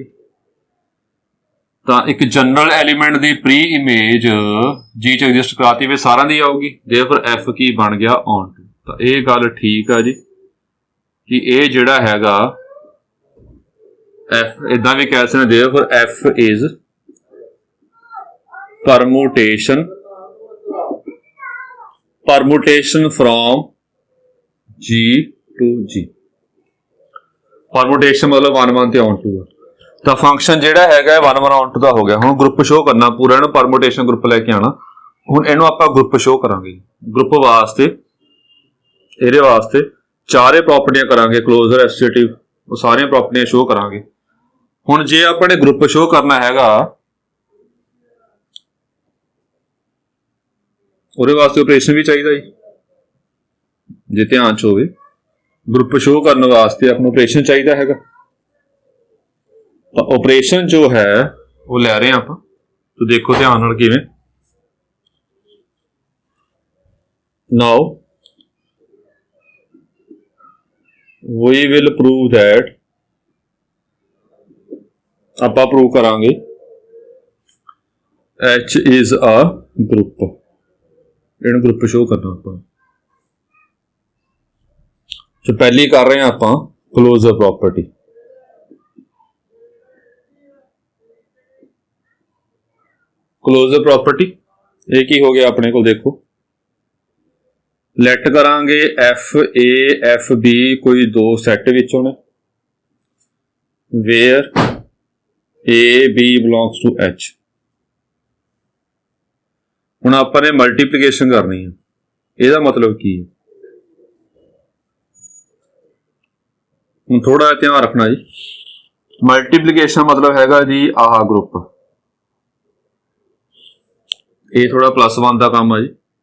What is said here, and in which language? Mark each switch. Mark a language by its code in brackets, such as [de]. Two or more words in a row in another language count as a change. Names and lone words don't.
[pa] ਤਾਂ ਇੱਕ [en] general element [pa] ਦੀ [en] pre image [pa] G ਚ ਐਗਜ਼ਿਸਟ ਕਰਾਤੀ ਵੇ ਸਾਰਿਆਂ ਦੀ ਆਊਗੀ। therefore F ਕੀ ਬਣ ਗਿਆ [en] on to. [pa] ਤਾਂ ਇਹ ਗੱਲ ਠੀਕ ਆ ਜੀ ਕਿ ਇਹ ਜਿਹੜਾ ਹੈਗਾ F ਇਦਾਂ ਵੀ ਕਹਿ ਸਕਦੇ [en] therefore F is permutation from G to G। [pa] permutation ਮਤਲਬ 1 1 ਤੇ [en] on to। [pa] ਤਾਂ ਫੰਕਸ਼ਨ ਜਿਹੜਾ ਹੈਗਾ 1 1 [en] on to [pa] ਦਾ ਹੋ ਗਿਆ। ਹੁਣ [en] group show [pa] ਕਰਨਾ ਪੂਰਾ, ਇਹਨੂੰ [en] permutation group [pa] ਲੈ ਕੇ ਆਣਾ। ਹੁਣ ਇਹਨੂੰ ਆਪਾਂ [en] group show [pa] ਕਰਾਂਗੇ। ਗਰੁੱਪ ਵਾਸਤੇ ਇਹਦੇ ਵਾਸਤੇ ਚਾਰੇ ਪ੍ਰੋਪਰਟੀਆਂ ਕਰਾਂਗੇ, [en] closure, associative, [pa] ਉਹ ਸਾਰੀਆਂ ਪ੍ਰੋਪਰਟੀਆਂ ਸ਼ੋ ਕਰਾਂਗੇ। ਹੁਣ ਜੇ ਆਪਾਂ ਨੇ [en] group show [pa] ਕਰਨਾ ਹੈਗਾ ਉਹਦੇ ਵਾਸਤੇ ਆਪਰੇਸ਼ਨ ਵੀ ਚਾਹੀਦਾ ਜੀ, ਜੇ ਧਿਆਨ ਚ ਹੋਵੇ। [en] group show [pa] ਕਰਨ ਵਾਸਤੇ ਆਪਾਂ ਨੂੰ ਆਪਰੇਸ਼ਨ ਚਾਹੀਦਾ ਹੈਗਾ। ਤਾਂ ਆਪਰੇਸ਼ਨ ਜੋ ਹੈ ਉਹ ਲੈ ਰਹੇ ਆਪਾਂ, ਤਾਂ ਦੇਖੋ ਧਿਆਨ ਨਾਲ ਕਿਵੇਂ। [en] ਨਾਓ we will prove that, [pa] ਆਪਾਂ ਪ੍ਰੂਵ ਕਰਾਂਗੇ [en] H is a group। [pa] ਇਹਨੂੰ [en] group show [pa] ਕਰਨਾ ਆਪਾਂ। ਸੋ ਪਹਿਲੀ ਕਰ ਰਹੇ ਹਾਂ ਆਪਾਂ [en] closure property. closure property [pa] ਇਹ ਕੀ ਹੋ ਗਿਆ ਆਪਣੇ ਕੋਲ, ਦੇਖੋ ਲੈਟ ਕਰਾਂਗੇ FA FB ਕੋਈ ਦੋ ਸੈੱਟ ਵਿੱਚੋਂ ਨੇ [en] where AB belongs to H। [pa] ਹੁਣ ਆਪਾਂ ਨੇ ਮਲਟੀਪਲੀਕੇਸ਼ਨ ਕਰਨੀ ਹੈ। ਇਹਦਾ ਮਤਲਬ ਕੀ ਹੈ, ਹੁਣ ਥੋੜਾ ਧਿਆਨ ਰੱਖਣਾ ਜੀ। ਮਲਟੀਪਲੀਕੇਸ਼ਨ ਮਤਲਬ ਹੈਗਾ ਜੀ ਆਹ ਗਰੁੱਪ, ਇਹ ਥੋੜਾ +1 ਦਾ ਕੰਮ ਆ ਜੀ।